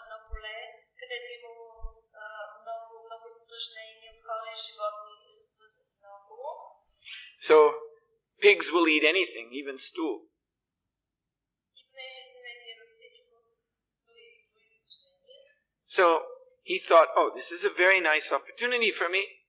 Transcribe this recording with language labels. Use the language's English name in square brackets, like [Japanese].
[Bulgarian] поле, където е имало много изпражнения от хора и животни разпръснати наоколо. [English] So pigs will eat anything, even stool. [Bulgarian] И понеже свинете ядат всичко, дори изпражнения. [English] So he thought, oh, this is a very nice opportunity for me.